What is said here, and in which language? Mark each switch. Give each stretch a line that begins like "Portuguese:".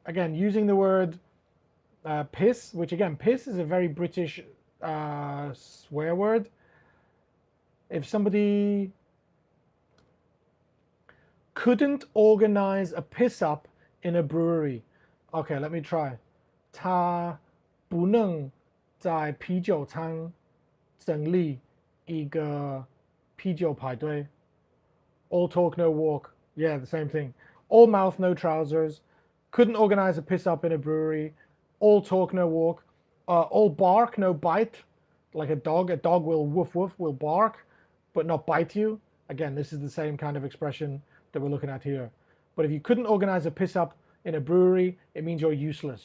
English: Again, using the word piss, which again, piss is a very British swear word. If somebody couldn't organize a piss up in a brewery. Okay, let me try.
Chinese: 他不能在啤酒厂整理一个啤酒排队.
English: All talk, no walk. Yeah, the same thing. All mouth, no trousers. Couldn't organize a piss up in a brewery. All talk, no walk. All bark, no bite. Like a dog will woof woof, will bark, but not bite you. Again, this is the same kind of expression that we're looking at here. But if you couldn't organize a piss up in a brewery, it means you're useless.